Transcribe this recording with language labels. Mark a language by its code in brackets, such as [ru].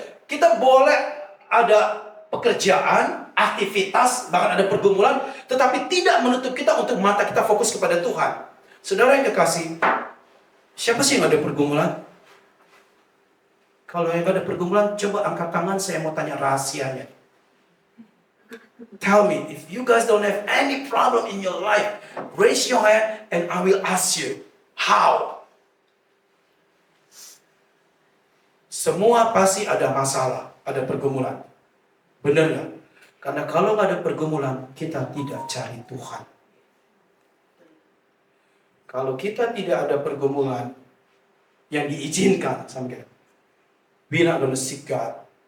[id] Kita boleh ada pekerjaan, aktivitas, bahkan ada pergumulan, tetapi tidak menutup kita untuk mata kita fokus kepada Tuhan. Saudara yang kekasih, siapa sih yang ada pergumulan? Kalau yang ada pergumulan, coba angkat tangan, saya mau tanya rahasianya. [en] Tell me, if you guys don't have any problem in your life, raise your hand and I will ask you, how? [id] Semua pasti ada masalah, ada pergumulan. Benar nggak? Karena kalau nggak ada pergumulan, kita tidak cari Tuhan. Kalau kita tidak ada pergumulan yang diizinkan sama kita, [en] we not gonna seek God.